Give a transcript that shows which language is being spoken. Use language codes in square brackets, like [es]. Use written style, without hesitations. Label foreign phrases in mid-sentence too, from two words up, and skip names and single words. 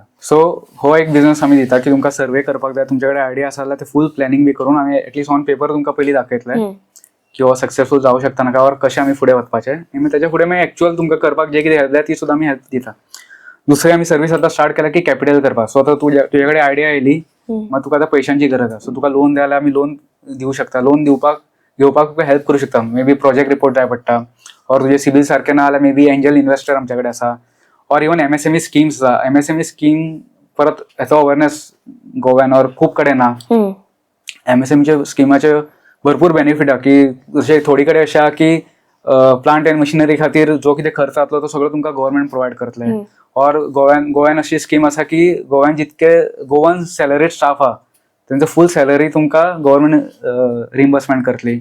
[kok] सो हो एक बिझनस आमी दिता की तुमकां सर्वे करपाक जाय तुमच्या कडेन आयडिया आसा जाल्यार ते फूल प्लॅनिंग बी करून आमी [en] at least on paper [kok] तुमकां पयलीं दाखयतले की हो सक्सेसफूल जावं शकता नाका और कशें आमी फुडें वचपाचें आनी तेच्या फुडें मागीर एक्चुअल तुमकां करपाक जे कितें हेल्प जाय ती सुद्दां आमी हेल्प दिता. दुसरी आमी सर्वीस आतां स्टार्ट केल्या की कॅपिटल करपाक. सो आतां तुजे कडेन आयडिया येयली मागीर तुका आतां पयशांची गरज आसा. सो तुका लोन जाय जाल्यार आमी लोन दिवं शकता. लोन घेवपाक तुका हेल्प करूं शकता. [en] maybe project report [kok] जाय पडटा और तुजे सिबील सारकें ना जाल्यार [en] maybe angel investor [kok] आमच्या कडेन आसा और इवन MSME स्किम्स आसा. MSME स्कीम परत हेचो अवेरनेस गोव्यान और खूब कडेन ना. MSMEच्या स्किमाचे भरपूर बेनिफीट आहा की जशें थोडी कडेन अशें आहा की [en] plant and machinery [kok] खातीर जो कितें खर्च जातलो तो सगळो तुमकां गव्हर्मेंट प्रोवायड करतले. और गोव्यान अशी स्कीम आसा की गोव्यान जितके गोवन [en] salaried staff [kok] आहा त्यांचं फुल सॅलरी तुमकां गव्हर्मेंट रिइंबर्समेंट करतली.